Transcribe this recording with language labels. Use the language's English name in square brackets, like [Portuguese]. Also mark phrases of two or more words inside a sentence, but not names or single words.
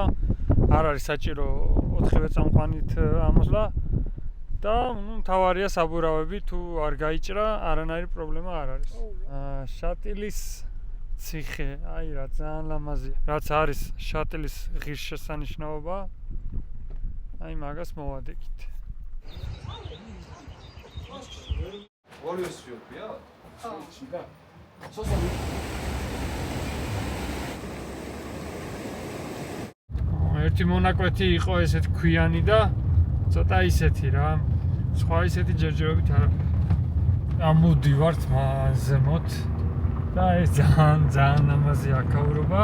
[Georgian] არ არის საჭირო 4 წამყვანით ამოსვლა და მთავარია საბურავები, თუ არ გაიჭრა, არანაირი პრობლემა არ არის. შატილის ციხე, აი რა ძალიან ლამაზია. რაც არის შატილის ღირსშესანიშნაობა, აი მაგას მოვადეკით. [English] Warriors field, yeah. Chida. [Georgian] ერთი მონაკვეთი იყო ესეთ ქვიანი და ცოტა ისეთი რა. სხვა ისეთი ჯერჯერობით არაფერი. ამოვდივართ ზემოთ და ეს ძალიან ლამაზი აქაურობა.